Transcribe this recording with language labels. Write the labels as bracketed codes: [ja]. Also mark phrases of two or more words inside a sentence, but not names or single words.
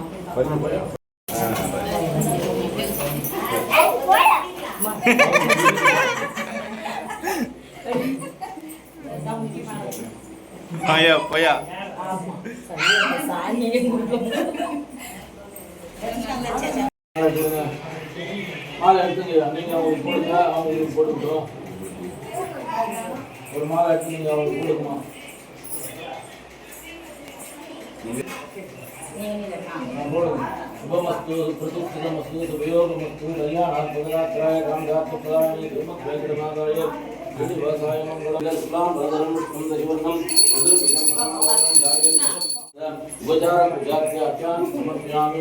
[ta] ஆயா பையா மாலை எடுத்துங்க, நீங்க அவங்களுக்கு கொடுங்க, அவங்களுக்கு கொடுக்குறோம். ஒரு மாலை எடுத்து நீங்க அவங்களுக்கு கொடுக்குமா? [sa] शुभमस्तु प्रदुष्टितमस्तु सुभयोगमस्तु कल्याणात्मकरात्राय कामदात्मकाय वेंकटनाथाय दिव्यवासाय मंगलम शुक्लां वरदं सुंदरिवर्णं उपचार पूजार्घ्यां समर्पयामि